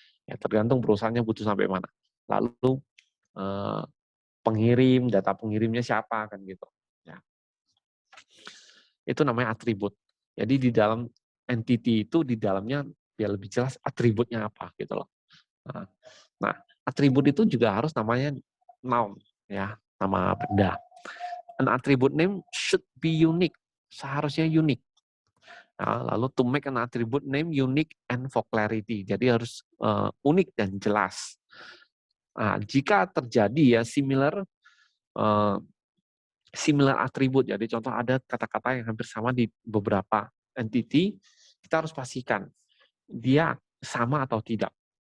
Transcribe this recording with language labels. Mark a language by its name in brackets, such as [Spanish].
[Indonesian] Ya tergantung perusahaannya butuh sampai mana. Lalu eh, pengirim, data pengirimnya siapa kan gitu. Ya. Itu namanya atribut. Jadi di dalam entity itu di dalamnya biar lebih jelas atributnya apa gitu loh. Nah, atribut itu juga harus namanya noun ya, nama benda. [English] An attribute name should be unique. [Indonesian] Seharusnya unik. Nah, lalu [English] to make an attribute name unique and for clarity. [Indonesian] Jadi harus unik dan jelas. Nah, jika terjadi ya uh, similar atribut. Jadi contoh ada kata-kata yang hampir sama di beberapa entity, kita harus pastikan dia sama atau tidak.